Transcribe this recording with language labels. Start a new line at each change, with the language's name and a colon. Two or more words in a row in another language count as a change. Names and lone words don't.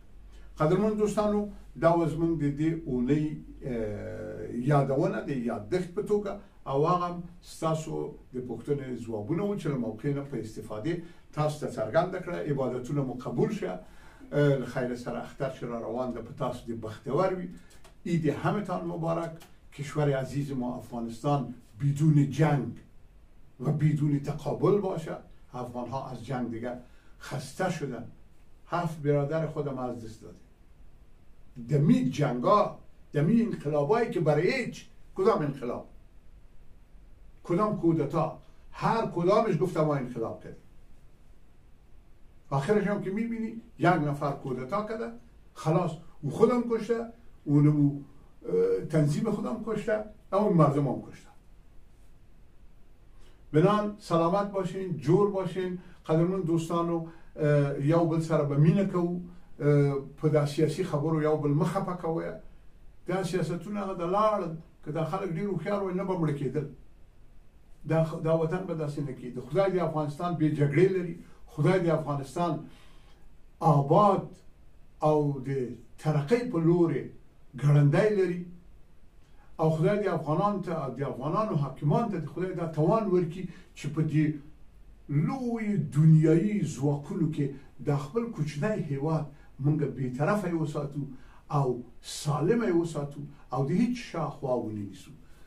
Pashto: قدرمن دوستانو دا و زموږ د دې اونۍ یادونه د یادښت په توګه او هغه ستاسو د پوښتنې ځوابونه و چې له موقع نه په استفادې تاسو ته څرګنده کړه. عبادتونه مو قبول شه، خیر سره اختر چې را روان ده په تاسو دې بختور وي.
Persian: عید همتان مبارک. کشور عزیز ما افغانستان بدون جنگ و بدون تقابل باشه. افغان ها از جنگ دیگر خسته شدن. 7 برادر خودم از دست داده. دمی جنگا، دمی انقلابایی که برای هیچ کدام انقلاب، کدام کودتا، هر کدامش گفتم ما انقلاب کردیم. آخرش هم که میبینی یک نفر کودتا کرده خلاص او خودم کشته، اونمو تنظیم خودم کشته، اون مردم هم کشته. بنان سلامت باشین، جور باشین.
Pashto: قدرمن دوستانو یو بل سره به مینه کوو، په دا سیاسي خبرو یو بل مخه په کوی. دا سیاستونه هغه د لاړل که دا خلک ډېر هوښیار وای نه به مړه کېدل. دا وطن به داسې نه کېده. خدای د افغانستان بې جګړې لري، خدای د افغانستان آباد او د ترقۍ په لورې ګړندی لري او خدای د افغانانو حاکمان ته خدای دا توان ورکړي چې په دې لوی دنیایي ځواکونو کې د خپل کوچنی هیواد موږ بېطرفه یې وساتو او سالمه یې وساتو او د هیڅ شاخوا ونه نیسو.